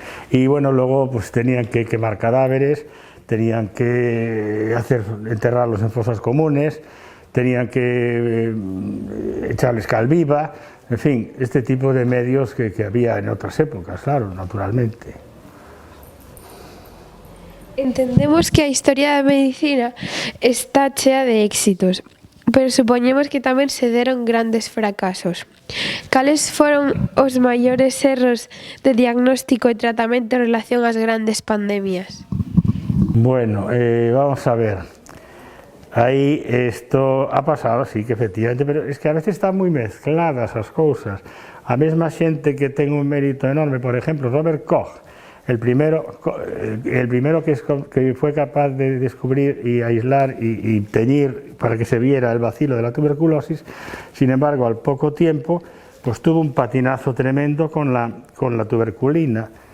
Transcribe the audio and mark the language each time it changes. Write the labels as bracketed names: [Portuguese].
[Spanish] Y bueno, luego pues tenían que quemar cadáveres, tenían que enterrarlos en fosas comunes, tenían que echarles cal viva, en fin, este tipo de medios que había en otras épocas, claro, naturalmente. [Galician] Entendemos que a historia da medicina está chea de éxitos, pero supoñemos que tamén se deron grandes fracasos. Cales foron os maiores erros de diagnóstico e tratamento en relación ás grandes pandemias? [Spanish] Bueno, vamos a ver. Ahí esto ha pasado, sí, que efectivamente, pero es que a veces están muy mezcladas [Galician] as cousas. A mesma xente que ten un mérito enorme, por exemplo, [Spanish] Robert Koch, el primero que fue capaz de descubrir y aislar y teñir para que se viera el bacilo de la tuberculosis, sin embargo, al poco tiempo, pues tuvo un patinazo tremendo con la tuberculina.